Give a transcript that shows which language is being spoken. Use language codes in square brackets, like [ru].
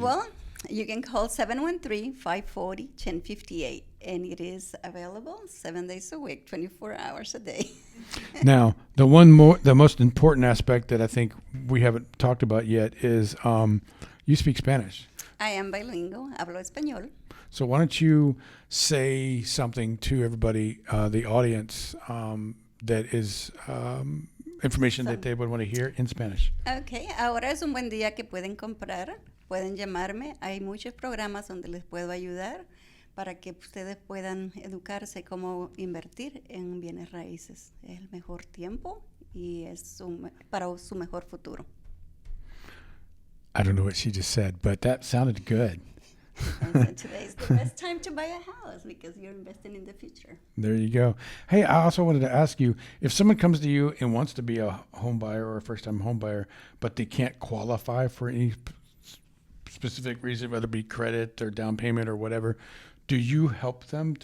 [en] Well, you can call 713-540-1058, and it is available 7 days a week, 24 hours a day. Now, the most important aspect that I think we haven't talked about yet is you speak Spanish. I am bilingual, [es] hablo español. [en] So why don't you say something to everybody, the audience, that is information that they would want to hear in Spanish. [es] Okay, ahora es un buen día que pueden comprar, pueden llamarme. Hay muchos programas donde les puedo ayudar para que ustedes puedan educarse cómo invertir en bienes raíces. Es el mejor tiempo y es para su mejor futuro. [en] I don't know what she just said, but that sounded good. And so today is the best time to buy a house because you're investing in the future. There you go. Hey, I also wanted to ask you, if someone comes to you and wants to be a home buyer or a first-time home buyer, but they can't qualify for any specific reason, whether it be credit or down payment or whatever, do you help them?